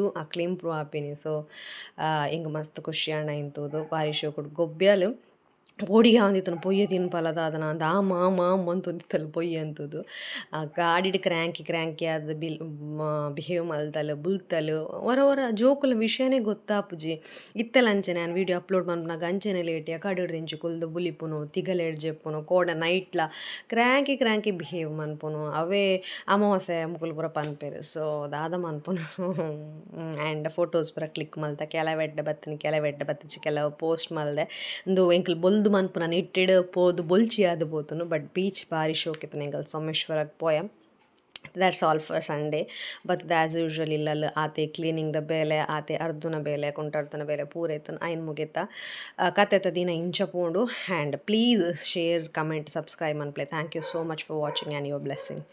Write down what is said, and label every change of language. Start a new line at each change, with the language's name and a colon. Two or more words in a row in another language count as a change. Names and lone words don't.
Tulu: ಅಕ್ಲೆ ಇಂಪ್ರೂವ್ ಆಪಿನಿ ಸೊ ಹಿಂಗೆ ಮಸ್ತ್ ಖುಷಿ ಆಂಡ ಇಂತೂದು ಭಾರಿ ಶೋಕುಡು ಗೊಬ್ಬೆಲು ಪೋಡಿಗೆ ಆಂದಿತ್ತನು ಪೊಯ್ಯ ತಿನ್ಪಲದಾದನ ಅಂದ ಮಾಮ್ ಅಂತೊಂದಿತ್ತಲು ಪೊಯ್ಯ ಅಂತದು ಗಾಡಿಡ್ ಕ್ರ್ಯಾಂಕಿ ಅದು ಬಿಹೇವ್ ಮಲ್ತಲು ಬುಲ್ತಲು ಹೊರ ಜೋಕುಲ ವಿಷಯನೇ ಗೊತ್ತಾಪುಜಿ ಇತ್ತೆಲ್ಲ ಅಂಚೆನೆ ನಾನು
English: video upload
Tulu: ಮನ್ಪುನಾಗ ಅಂಚೆನೆ ಲೇಟಿಯ ಕಡಿಡ್ ದಿಂಚು ಕುಲ್ದು ಬುಲಿಪುನು ತಿಗಲೆಡ್ ಜೆಪ್ಪುನು ಕೋಡ ನೈಟ್ಲ
English: cranky behave
Tulu: ಮನ್ಪುನು ಅವೇ ಅಮಾವಾಸ್ಯೆ ಮುಕುಲು ಪೂರ ಪನ್ಪೆರು ಸೊ ದಾದ ಮನ್ಪುನು
English: and photos
Tulu: ಪೂರ ಕ್ಲಿಕ್ ಮಲ್ತ ಕೆಲವೆಡ್ಡೆ ಬತ್ತಿನ ಕೆಲವು ಪೋಸ್ಟ್ ಮಲ್ದೆ ಒಂದು ಎಂಕಲ್ ಬೊಲ್ದು ಮನ್ಪುನ ಇಟ್ಟಿಡ್ ಪೋದು ಬೊಲ್ಚಿ ಆದ್ ಪೋತುನು
English: but beach
Tulu: ಭಾರಿ ಶೋಕಿತ್ತು ಎಂಕಲ್ ಸೋಮೇಶ್ವರಕ್ಕೆ ಪೋಯ
English: that's all for Sunday but as usual
Tulu: ಇಲ್ಲಲ್ಲ ಆತೆ ಕ್ಲೀನಿಂಗ್ದ ಬೇಲೆ ಆತೆ ಅರ್ಧನ ಬೇಲೆ ಕುಂಟರ್ದನ ಬೇಲೆ ಪೂರೈತು ಐನ್ ಮುಗಿತ ಕತೆತ ದಿನ ಇಂಚ ಪೋಂಡು
English: and please share comment subscribe
Tulu: ಮನ್ಪ್ಲೆ
English: thank you so much for watching and your blessings.